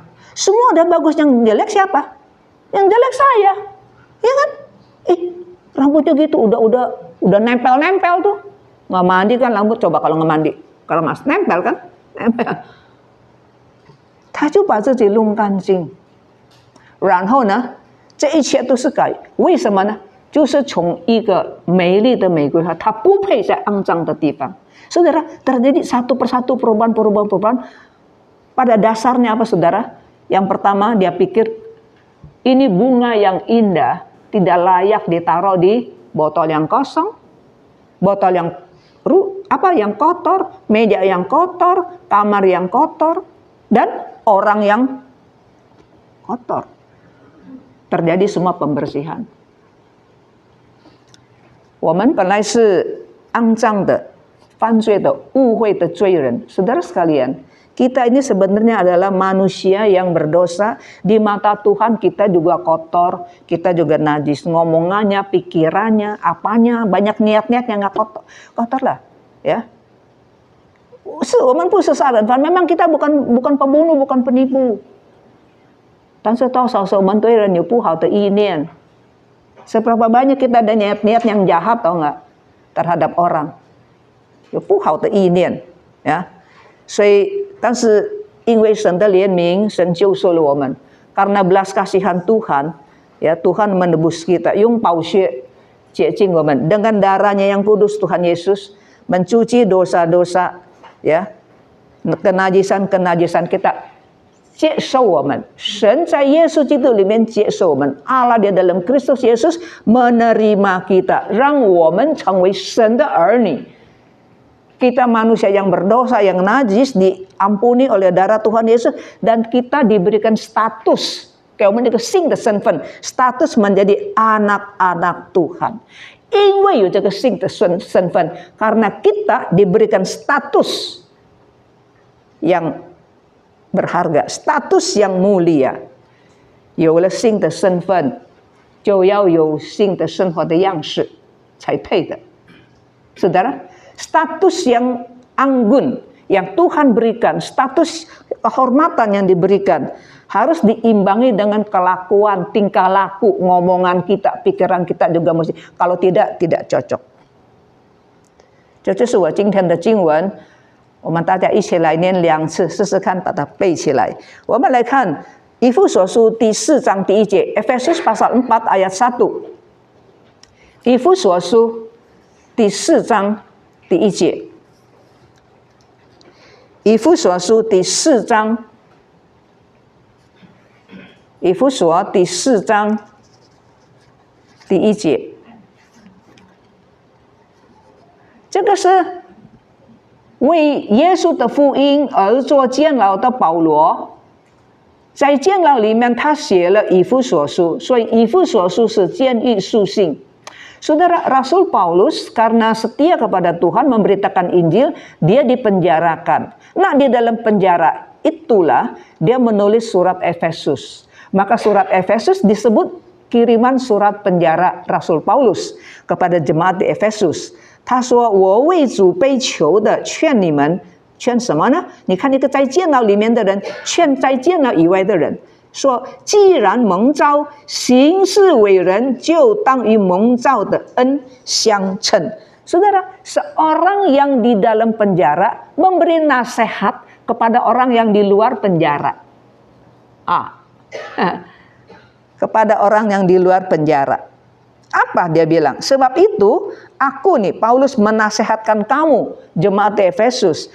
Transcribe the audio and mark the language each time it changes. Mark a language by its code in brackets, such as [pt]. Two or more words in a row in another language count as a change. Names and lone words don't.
[id] Semua ada bagus, yang jelek siapa? Yang jelek saya, ya kan? Rambutnya gitu, udah nempel-nempel tuh. Nggak mandi kan rambut, coba kalau nggak mandi, kalau mas nempel kan, nempel. [zh] 他就把自己弄干净，然后呢，这一切都是改，为什么呢？就是从一个美丽的玫瑰花，它不配在肮脏的地方。 [id] Saudara, terjadi satu persatu perubahan. Pada dasarnya apa, saudara? Yang pertama, dia pikir ini bunga yang indah tidak layak ditaruh di botol yang kosong, botol yang kotor, meja yang kotor, kamar yang kotor, dan orang yang kotor. Terjadi semua pembersihan. [zh] 我们本来是肮脏的、犯罪的、误会的罪人， [id] saudara sekalian, kita ini sebenarnya adalah manusia yang berdosa. Di mata Tuhan kita juga kotor, kita juga najis. Ngomongannya, pikirannya, apanya, banyak niat-niat yang nggak kotor lah, ya. [zh] 我们不是杀人犯, [id] memang kita bukan pembunuh, bukan penipu. [zh] 但是多少时候我们对人有不好的意念. [id] Seberapa banyak kita ada niat-niat yang jahat, tahu nggak, terhadap orang. [zh] 有不好的意念, ya. 所以 但是因为神的怜悯，神救赎了我们. [id] Karena belas kasihan Tuhan, ya, Tuhan menebus kita, [zh] 用宝血洁净我们, [id] dengan darahnya yang kudus Tuhan Yesus mencuci dosa-dosa, ya, kenajisan kita, [zh] 接受我们. 神在耶稣基督里面接受我们. [id] Allah di dalam Kristus Yesus menerima kita, [zh] 让我们成为神的儿女. [id] Kita manusia yang berdosa, yang najis, diampuni oleh darah Tuhan Yesus, dan kita diberikan status, status menjadi anak-anak Tuhan. [zh] 因为有这个新的身份, [id] karena kita diberikan status yang berharga, status yang mulia. [zh] 有了新的身份，就要有新的生活的样式才配的. [id] Saudara, status yang anggun yang Tuhan berikan, status kehormatan yang diberikan, harus diimbangi dengan kelakuan, tingkah laku, ngomongan kita, pikiran kita juga mesti. Kalau tidak cocok. [zh] 这就是我今天的经文，我们大家一起来念2次，试试看把它背起来。我们来看以弗所书第4章第1节 [id] Efesus pasal 4 ayat 1. [zh] 以弗所书第4章第1节，以弗所书第4章，以弗所第4章第1节。这个是为耶稣的福音而做监牢的保罗，在监牢里面他写了以弗所书，所以以弗所书是监狱书信。 [id] Saudara, Rasul Paulus karena setia kepada Tuhan memberitakan Injil, dia dipenjarakan. Nah, di dalam penjara itulah dia menulis surat Efesus. Maka surat Efesus disebut kiriman surat penjara Rasul Paulus kepada jemaat di Efesus. [zh] 他说：“我为主被囚的，劝你们，劝什么呢？你看一个在监牢里面的人，劝在监牢以外的人。” 说，既然蒙召行事为人，就当与蒙召的恩相称。 [id] Saudara, seorang yang di dalam penjara memberi nasihat kepada orang yang di luar penjara. Kepada orang yang di luar penjara. Apa dia bilang? Sebab itu, aku nih, Paulus menasehatkan kamu, jemaat Efesus.